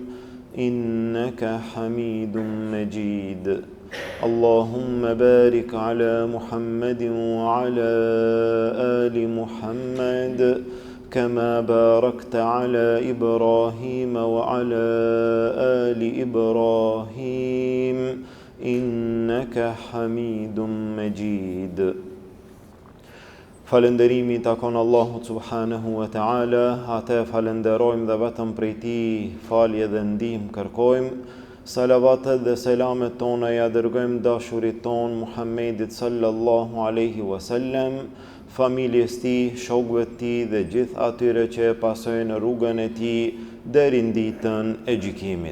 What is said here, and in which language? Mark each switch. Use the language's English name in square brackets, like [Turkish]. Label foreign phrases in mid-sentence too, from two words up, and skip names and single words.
[Arabic] إنك حميد مجيد اللهم بارك على محمد وعلى آل محمد كما باركت على إبراهيم وعلى آل إبراهيم إنك حميد مجيد. [Albanian] Falënderimi takon Allahut [Arabic] سبحانه وتعالى, [Albanian] atë falenderojmë dhe vetëm prej Tij falje dhe ndihmë kërkojmë. Salavatet dhe selamet tona ja dërgojmë dashurit ton Muhammedit [Arabic] صلى الله عليه وسلم, [Albanian] familjes tij, shokëve të tij dhe gjithë atyre që e pasojnë rrugën e tij deri në ditën e gjykimit.